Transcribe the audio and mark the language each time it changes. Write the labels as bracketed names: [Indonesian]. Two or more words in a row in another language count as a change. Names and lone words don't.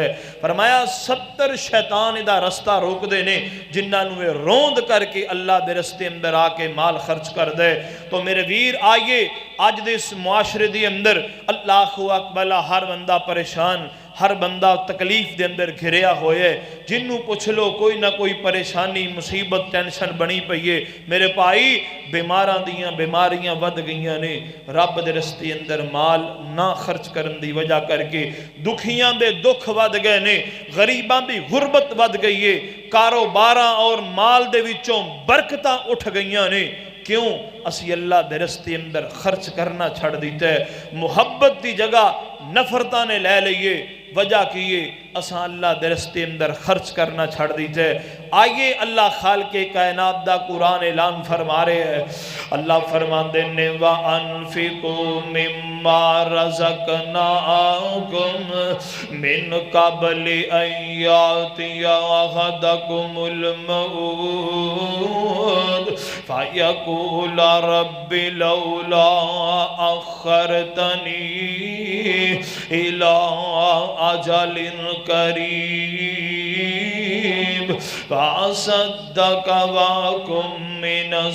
[Punjabi] فرمایا 70 شیطان دا رستہ روک دے نے جنہ نوے روند کر کے اللہ دے رستے اندر آکے مال خرچ کر دے۔ تو میرے ویر آئیے آج دے اس معاشرے دے اندر [Arabic] اللہ اکبر [Punjabi] ہر بندہ پریشان، ہر بندہ تکلیف دے اندر گھریا ہوئے، جنوں پوچھ لو کوئی نہ کوئی پریشانی مصیبت ٹینشن بنی پئیے۔ میرے پائی بیماراں دیاں بیماریاں ود گئیاں نے، رب دے رستے اندر مال نہ خرچ کرن دی وجہ کر کے دکھیاں دے دکھ ود گئے نے، غریباں دی غربت ود گئی ہے، کاروباراں اور مال دے وچوں برکتاں اٹھ گئیاں نے۔ کیوں اسی اللہ دے رستے اندر خرچ کرنا چھڑ دیتے ہے، محبت دی جگہ نفرتاں نے لے لئیے، وجہ کیے اساں اللہ دے رستے اندر خرچ کرنا چھڑ دیتے ہے۔ آئیے اللہ خالق کائنات دا قرآن اعلان فرما رہے ہیں، اللہ فرماندے نے [Arabic] وَأَنفِقُوا مِمَّا رَزَقْنَاكُم مِّن قَبْلِ أَن يَأْتِيَ أَحَدَكُمُ الْمَوْتُ فَيَقُولَ رَبِّ لَوْلَا أَخَّرْتَنِي إِلَىٰ أَجَلٍ قَرِيبٍ فَأَصَدَّقَ وَأَكُن مِّنَ